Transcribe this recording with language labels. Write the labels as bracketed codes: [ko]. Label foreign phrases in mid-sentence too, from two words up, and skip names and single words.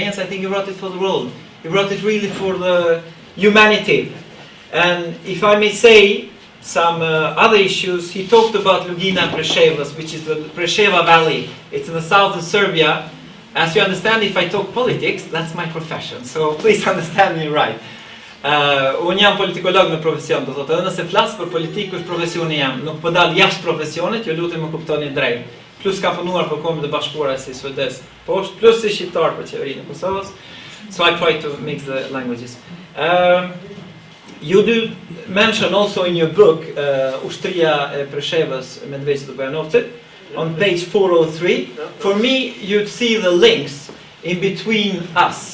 [en] I think he wrote it for the world. He wrote it really for the humanity. And if I may say some other issues, he talked about Lugina and Preševa, which is the Preševa Valley. It's in the south of Serbia. As you understand, if I talk politics, that's my profession. So please understand me right. [sq] Unë jam politikolog në profesion, do thotë, nëse flas për politikë është profesioni jam, nuk po dal jashtë profesionit, ju lutem më kuptoni drejt. Plus ka punuar për Kombet e Bashkuara si suedes poshtë, plus si shqiptar për qeverinë e Kosovës. [en] So I try to mix the languages. You do mention also in your book Ushtria e Preševës, Medveçit dhe Bojanovcit, on page 403. For me, you'd see the links in between us.